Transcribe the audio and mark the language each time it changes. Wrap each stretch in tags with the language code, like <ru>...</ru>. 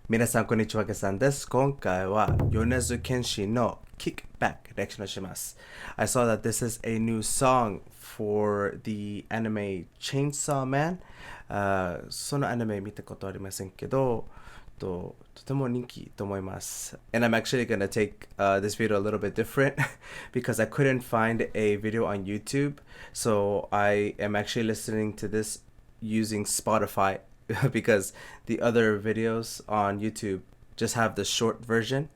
<ja>皆さんこんにちは、けさんです。今回は米津玄師の Kickback リアクションをします。</ja> <en>I saw that this is a new song for the anime Chainsaw Man.</en> <ja>そのアニメ見たことありませんけど、とても人気と思います。</ja> <en>And I'm actually gonna take this video a little bit different because I couldn't find a video on YouTube. So I am actually listening to this using Spotify because the other videos on YouTube just have the short version.</en>